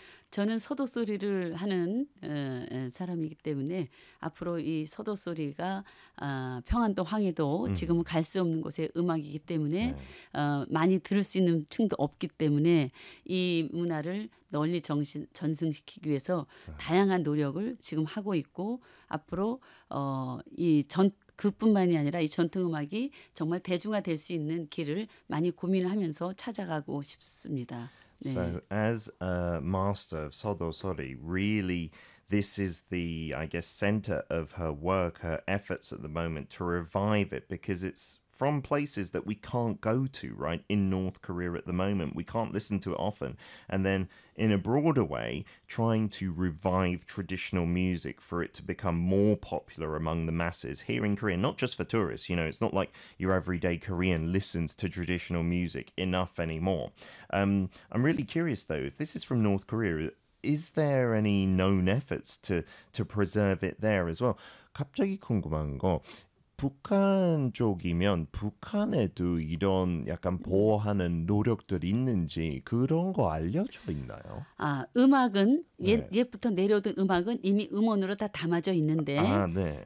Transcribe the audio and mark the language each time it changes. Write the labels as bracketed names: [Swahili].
[Korean] 저는 서도 소리를 하는 사람이기 때문에 앞으로 이 서도 소리가 평안도 황해도 지금은 갈수 없는 곳의 음악이기 때문에 많이 들을 수 있는 층도 없기 때문에 이 문화를 널리 전승시키기 위해서 다양한 노력을 지금 하고 있고 앞으로 이전 그뿐만이 아니라 이 전통 음악이 정말 대중화될 수 있는 길을 많이 고민을 하면서 찾아가고 싶습니다. [English] So, as a master of Sodo Sori, really, this is the, I guess, center of her work, her efforts at the moment to revive it because it's from places that we can't go to, right, in North Korea at the moment. We can't listen to it often. And then in a broader way, trying to revive traditional music for it to become more popular among the masses here in Korea, not just for tourists. You know, it's not like your everyday Korean listens to traditional music enough anymore. I'm really curious, though, if this is from North Korea, is there any known efforts to preserve it there as well? [Korean] 갑자기 궁금한 거, 북한 쪽이면 북한에도 이런 약간 보호하는 노력들 있는지 그런 거 알려져 있나요? 아, 음악은 옛, 네. 옛부터 내려오던 음악은 이미 음원으로 다 담아져 있는데 아, 네.